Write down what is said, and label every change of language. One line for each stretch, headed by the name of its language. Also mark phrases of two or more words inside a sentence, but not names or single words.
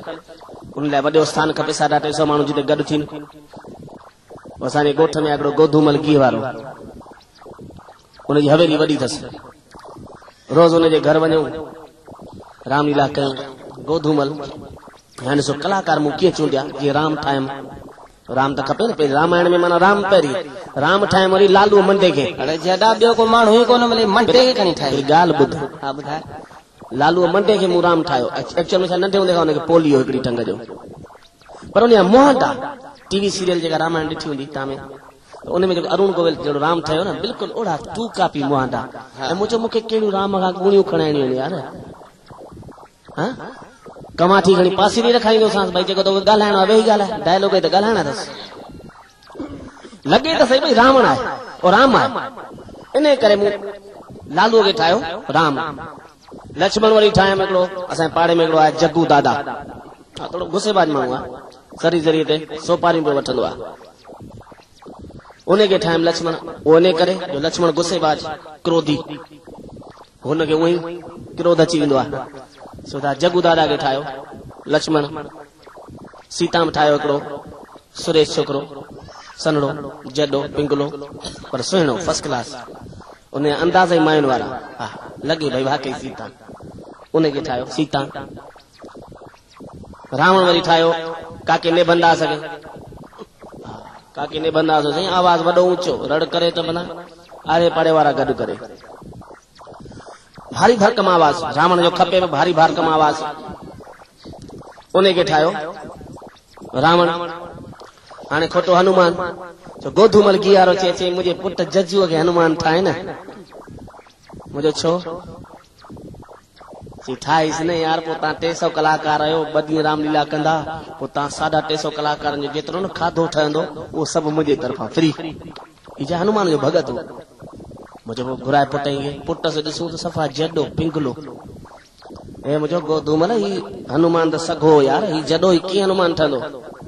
Sindhi: उन लाइ वॾो स्थान खपे, 350 माण्हू जिते गॾु थियनि। असांजे ॻोठ में हिकिड़ो गोधूमल गीह वारो, उनजी हवेली वॾी अथसि। रोज़ उनजे घर वञूं, रामलीला कयूं। गोधूमल हाणे सो कलाकार मूं कीअं चूंडिया, जीअं राम ठाहियमि। राम त खपे न, पहिरीं रामायण में माना राम पहिरीं, राम ठाहियमि वरी लालू मंडे खे। जॾा ॿियो को माण्हू ई कोन मिले, मंडे खे खणी ठाहे। ॻाल्हि ॿुध, हा ॿुधाए। लालू मंडे खे मूं राम ठाहियो। एक्चुअल में छा नंढे हूंदे खां हुनखे पोलियो हिकिड़ी टंग जो, पर उन मोहट आहे।
English: TV serial
Sindhi: जेका रामायण ॾिठी हूंदी तव्हां में, उन में जेको अरुण गोविल जहिड़ो राम ठहियो न, बिल्कुलु ओड़ा
English: to copy
Sindhi: मोहट आहे। ऐं मुंहिंजो मूंखे कहिड़ियूं राम खां गुणियूं खणाइणियूं आहिनि यार। हा कमाठी खणी पासे में रखाईंदोसांसि, भई जेको तो ॻाल्हाइणो आहे वेही ॻाल्हाए, डायलॉग त ॻाल्हाइणा अथसि। लॻे त सही भई रावण आहे और राम आहे। इन करे मूं लालूअ खे ठाहियो राम। लक्ष्मण वरी ठाहियमि हिकिड़ो, असांजे पाड़े में हिकिड़ो आहे जग्गू दादा, थोड़ो गुस्सेबाज माण्हू आहे, सरी ज़रिए ते सोपारियूं पियो वठंदो आहे। उनखे ठाहियमि लक्ष्मण। उन करे जो लक्ष्मण गुस्सेबाज, क्रोधी, हुनखे उहो ई क्रोध अची वेंदो आहे। सुधा जग्गू दादा खे ठाहियो लक्ष्मण। सीता में ठाहियो हिकिड़ो सुरेश छोकिरो, सनड़ो, जॾो, पिंगलो, पर सुहिणो,
English: first class.
Sindhi: उन अंदाज़ ई मायुनि वारा, हा लॻे भई वाकई सीता। उनखे ठाहियो सीता। रावण वरी ठाहियो काके निबंदास खे। काके निबंदास साईं, आवाज़ वॾो ऊंचो, रड़ करे त माना आड़े पाड़े वारा गॾु करे, भारी भरकम आवाज़। रावण जो खपे भारी भरकम आवाज़। उनखे ठाहियो रावण। हाणे खोटो हनुमान, जो गोधूमल गीह वारो चए मुंहिंजे पुट जज्जूअ खे हनुमान ठाहे न। मुंहिंजो छो ठाहीस न यार। पोइ तव्हां 300 कलाकार आहियो, 2 ॾींहं रामलीला कंदा, पोइ तव्हां 350 कलाकारनि जो जेतिरो न खाधो ठहंदो उहो सभु मुंहिंजे तरफ़ां फ्री। हीअ हनुमान जो भगत हो। मुंहिंजो घुराए पुट खे, पुट से ॾिसूं त सफ़ा जॾो, पिंगलो। हे मुंहिंजो गोधूमल, ही हनुमान त सघो यार, ही जॾो ही कीअं हनुमान ठहंदो।